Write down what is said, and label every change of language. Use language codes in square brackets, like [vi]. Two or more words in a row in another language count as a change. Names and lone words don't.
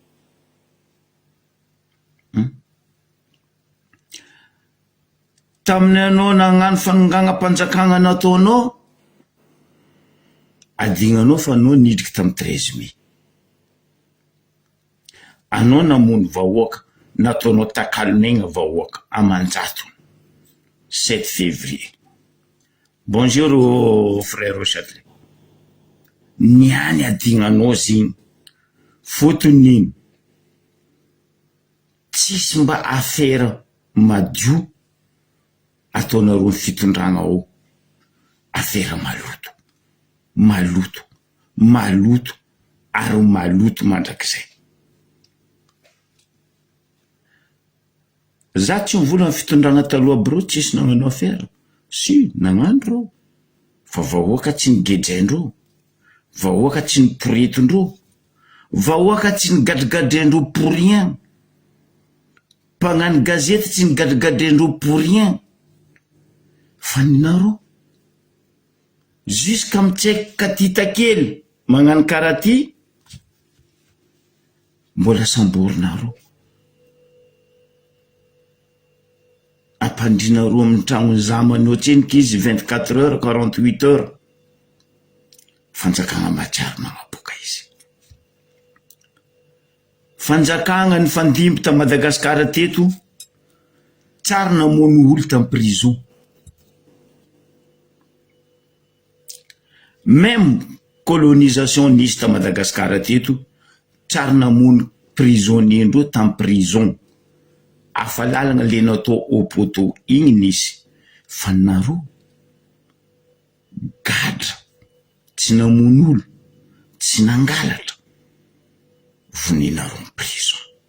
[mg] Tamin'ny anao nagnano fanonganam-panjakagna nataonao, adignanao fa anao nidriky tamin'ny 13 mai. Anao namono vahoaka, nataonao takalomegna vahoaka amanjato 7 février. [fr] Bonjour frère au Châtelet. [mg] Niany adignanao ziny. Fotony tsisy mba affaire madio ataonareo ny fitondragna ao. Affaire maloto. Maloto. Maloto. Ary maloto mandrakizay. Za tsy mivola ny fitondragna taloha bro, tsisy nagnano affaire. Si, nagnano reo. Fa vahoaka tsy nigedraindreo. Vahoaka tsy niporitondreo. Vahoaka tsy nigadrigadrendreo [fr] pour rien. [mg] Mpagnano gazety tsy nigadrigadrendreo [fr] pour rien. [mg] Fa ninareo jusqu'à mitsaika katita kely magnano karaty, mbola samborinareo. Apandrinareo amin'ny tragno zamany ohatrenika izy 24 heures, 48 heures. Fanjakagna matsiaro magnaboaka izy. Fanjakagna ny fandimby ta Madagasikara teto, tsara namono olo ta prison. [fr] Même colonisation [mg] nisy ta Madagasikara teto, tsara namono prisonnier ndreo tam prison. Afalalagna le natao [fr] au poteau [mg] igny nisy. Fa nareo gadra, tsy namono olo, tsy nangalatra, voninareo ny prison.